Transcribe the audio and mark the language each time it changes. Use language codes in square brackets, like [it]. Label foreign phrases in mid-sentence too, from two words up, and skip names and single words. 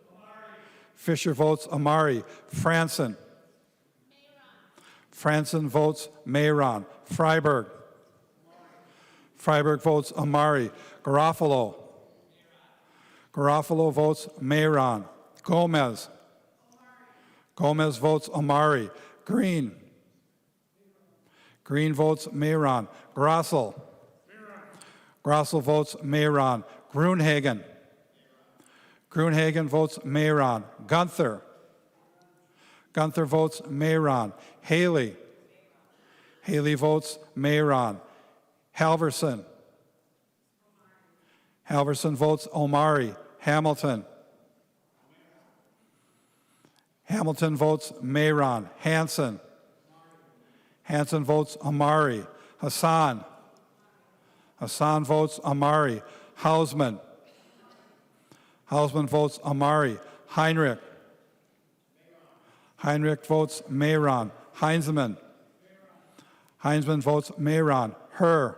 [en] Fisher votes Omari. Franson. Franson votes Mayron. Freiberg. Freiberg votes Amari. Garofalo. Garofalo votes Mayron. Gomez. Gomez votes Amari. Green. Green votes Mayron. Grossel. Grossel votes Mayron. Grunhagen. Grunhagen votes Mayron. Gunther. Gunther votes Mayron. Haley. Haley votes Mayron. Halverson. Halverson votes Omari. Hamilton. Hamilton votes Mayron. Hanson. Hanson votes Amari. Hassan. Hassan votes Amari. Hausman. Hausman votes Amari. Heinrich. Heinrich votes Mayron. Heinzman. Heinzman votes Mayron. Herr.